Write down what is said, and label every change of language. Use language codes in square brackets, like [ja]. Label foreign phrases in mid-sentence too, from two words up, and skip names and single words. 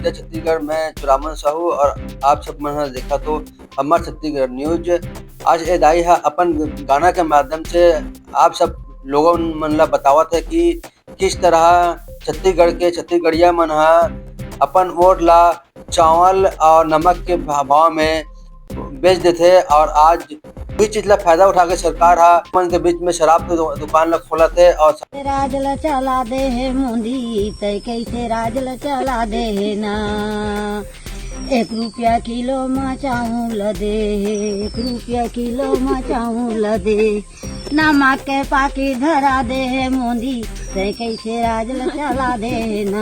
[hne] जिला छत्तीसगढ़ में चुरामन साहू और आप सब मन ह देखा तो हमार छत्तीसगढ़ न्यूज। आज ए दाई ह अपन गाना के माध्यम से आप सब लोगन मन ला बतावत है कि किस तरह छत्तीसगढ़ के छत्तीसगढ़िया मन ह अपन वोट ला चावल और नमक के भाव में बेच देथे और आज इस चीज ला फायदा उठा के सरकार हा मन के बीच में शराब के दुकान ला खोलत है और राज ल चला दे है मुंदी तय कैसे राज ल चला दे है ना। 1 रुपया किलो में चावल दे, 1 रुपया किलो में चावल दे, नमक के पाकी धरा दे है मुंदी तय कैसे राज ल चला दे है ना।